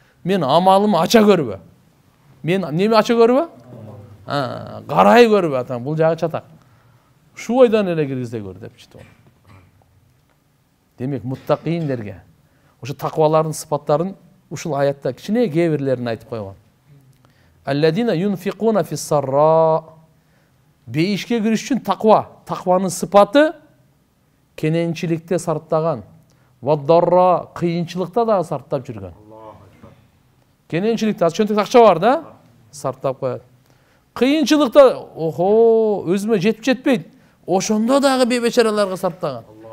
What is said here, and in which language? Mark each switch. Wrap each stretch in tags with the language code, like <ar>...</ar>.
<ky>Мен амалымы ача көрбө. Мен неме ача көрбө? Карай көрбө, атаң, бул жагы чатак. Шу ойдан эле киргизе көр депчи. Демек, муттакийиндерге ошо таквалардын сыпаттарын ушул аятта кичине кээ-бирлерин айтып койгон.</ky> <ar>Алладина юнфикуна фиссарра.</ar> <ky>Бейишке кириш үчүн таква, такванын сыпаты кененчиликте сарптаган.</ky> <ar>Ваддарра,</ar> <ky>кыйынчылыкта да сарптап жүргөн. Кененчиликте чөнтөк акча бар да, сарптап коет. Кыйынчылыкта, охо, өзүмө жетип жетпейт. Ошондо дагы бейбечараларга сарптаган.</ky>